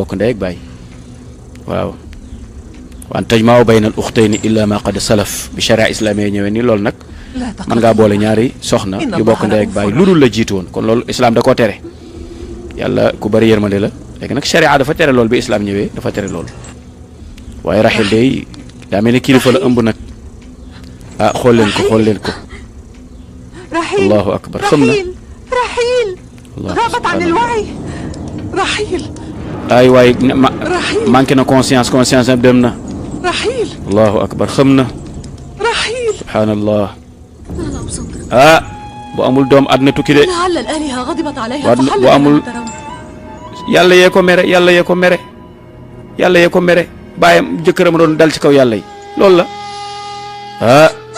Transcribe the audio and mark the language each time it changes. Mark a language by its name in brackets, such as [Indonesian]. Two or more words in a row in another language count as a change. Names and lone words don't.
[Wolof] bokk ndey ak baay waaw [Arabic] وأن تجمعوا بين الأختين إلا ما قد سلف [Wolof] bi [Arabic] شريعة إسلامية [Wolof] ñëwee ni loolu nag man ngaa boole ñaari soxna yu bokk ndey ak baay lu dul la jiitu woon kon loolu islam da koo tere yàlla ku bari yërmande la léegi nag sharia dafa tere loolu bi islam ñëwee dafa tere loolu waaye Rahil day daa mel ni kilifa la ëmb nag ah xool leen ko [Arabic] الله أكبر [Wolof] xam na [Arabic] رحيل غابت عن الوعي رحيل [Wolof] ay waay manqué na conscience am dem na [Arabic] رحيل الله أكبر [Wolof] xam na [Arabic] رحيل [Wolof] subhanallah ah bu amul doom àddina tukki de bu amul yàlla yee ko mere bàyyam jëkkëram doon dal ci kaw yàlla yi loolu la ah